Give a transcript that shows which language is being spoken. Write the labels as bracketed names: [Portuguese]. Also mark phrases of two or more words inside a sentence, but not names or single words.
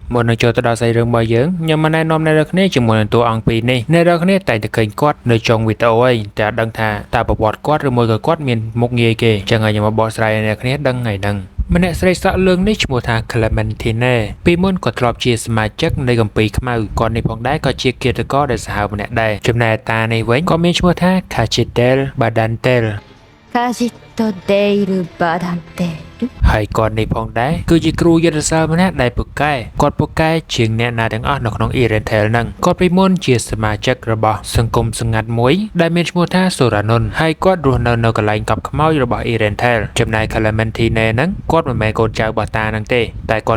[Khmer] មុននឹងចូលទៅដល់សាច់រឿងរបស់យើងខ្ញុំមកណែនាំអ្នកនរគ្នាជាមួយនឹងតួអង្គពីរនេះអ្នកនរគ្នាតែងតែឃើញគាត់នៅចុងវីដេអូឯងតែអត់ដឹងថាតើប្រវត្តិគាត់ឬមួយក៏គាត់មានមុខងារគេចឹងហើយខ្ញុំមកបកស្រាយឲ្យអ្នកនរគ្នាដឹងថ្ងៃហ្នឹងម្នាក់ស្រីសក់លឿងនេះឈ្មោះថា Clementine ពីមុនគាត់ធ្លាប់ជាសមាជិកនៃកម្ពីខ្មៅគាត់នេះផងដែរក៏ជាគិតករដែលសាហាវម្នាក់ដែរចំណែកតានេះវិញក៏មានឈ្មោះថា Cachitel Badantel カジットデイルバダンテル ហើយគាត់នេះផងដែរគឺជាគ្រូយុទ្ធសាស្ត្រម្នាក់ដែលពូកែគាត់ពូកែជាងអ្នកណាទាំងអស់នៅក្នុង Irentel ហ្នឹងគាត់ពីមុនជាសមាជិករបស់សង្គមសម្ងាត់មួយដែលមានឈ្មោះថា Soranon ហើយគាត់រស់នៅកន្លែងកប់ខ្មោចរបស់ Irentel ចំណែក Clementine ហ្នឹងគាត់មិនមែនកូនចៅរបស់តាហ្នឹងទេតែគាត់